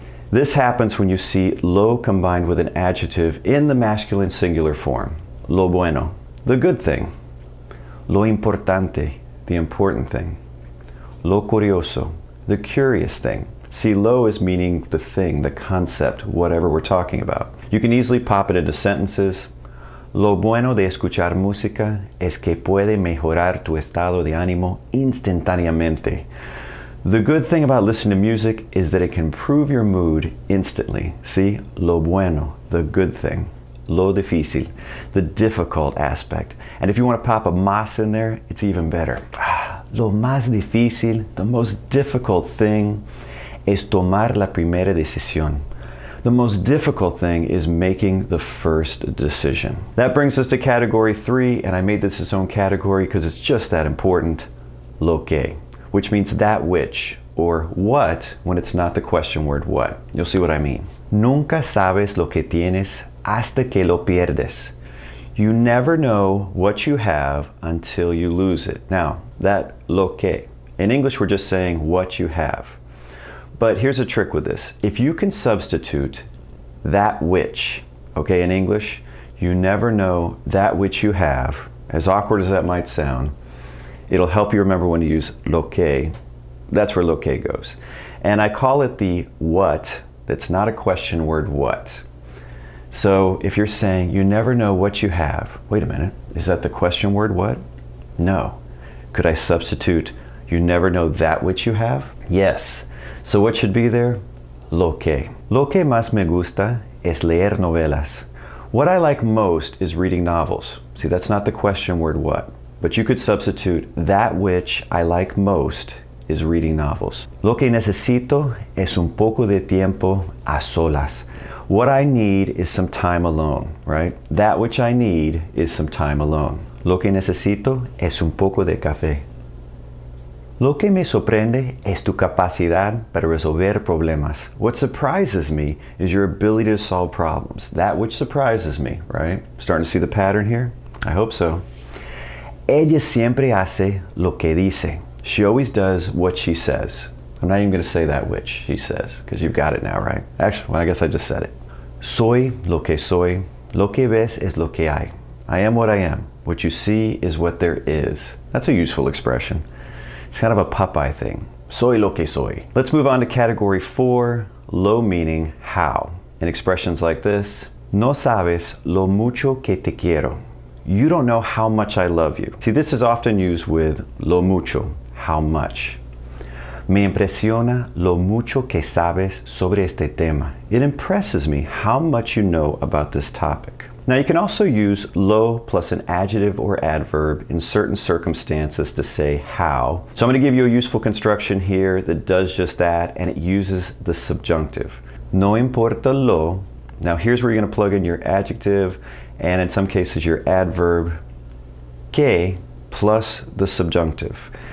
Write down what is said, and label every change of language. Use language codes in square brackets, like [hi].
[en] This happens when you see lo combined with an adjective in the masculine singular form. Lo bueno, the good thing. Lo importante, the important thing. Lo curioso, the curious thing. See, lo is meaning the thing, the concept, whatever we're talking about. You can easily pop it into sentences. [es] Lo bueno de escuchar música es que puede mejorar tu estado de ánimo instantáneamente. [en] The good thing about listening to music is that it can improve your mood instantly. See, lo bueno, the good thing. Lo difícil, the difficult aspect. And if you want to pop a más in there, it's even better. [es] Lo más difícil, [en] the most difficult thing, [es] es tomar la primera decisión. [en] The most difficult thing is making the first decision. That brings us to category 3, and I made this its own category because it's just that important. Lo que, which means that which, or what, when it's not the question word what. You'll see what I mean. [es] Nunca sabes lo que tienes hasta que lo pierdes. [en] You never know what you have until you lose it. Now, that lo que. In English, we're just saying what you have. But here's a trick with this. If you can substitute that which, okay, in English, you never know that which you have, as awkward as that might sound, it'll help you remember when to use lo que. That's where lo que goes. And I call it the what that's not a question word what. So if you're saying you never know what you have, wait a minute, is that the question word what? No. Could I substitute you never know that which you have? Yes. So what should be there? Lo que. [es] Lo que más me gusta es leer novelas. [en] What I like most is reading novels. See, that's not the question word what. but you could substitute that which I like most is reading novels. [es] Lo que necesito es un poco de tiempo a solas. [en] What I need is some time alone, right? That which I need is some time alone. [es] Lo que necesito es un poco de café. Lo que me sorprende es tu capacidad para resolver problemas. [en] What surprises me is your ability to solve problems. That which surprises me, right? Starting to see the pattern here? I hope so. [es] Ella siempre hace lo que dice. [en] She always does what she says. I'm not even going to say that which she says, because you've got it now, right? Actually, well, I guess I just said it. [es] Soy lo que soy. Lo que ves es lo que hay. [en] I am what I am. What you see is what there is. That's a useful expression. It's kind of a Popeye thing. [es] Soy lo que soy. [en] Let's move on to category 4, lo meaning how. In expressions like this, [es] no sabes lo mucho que te quiero. [en] You don't know how much I love you. See, this is often used with lo mucho, how much. [es] Me impresiona lo mucho que sabes sobre este tema. [en] It impresses me how much you know about this topic. Now you can also use lo plus an adjective or adverb in certain circumstances to say how. So I'm going to give you a useful construction here that does just that, and it uses the subjunctive. [es] No importa lo. [en] Now here's where you're going to plug in your adjective and in some cases your adverb que plus the subjunctive.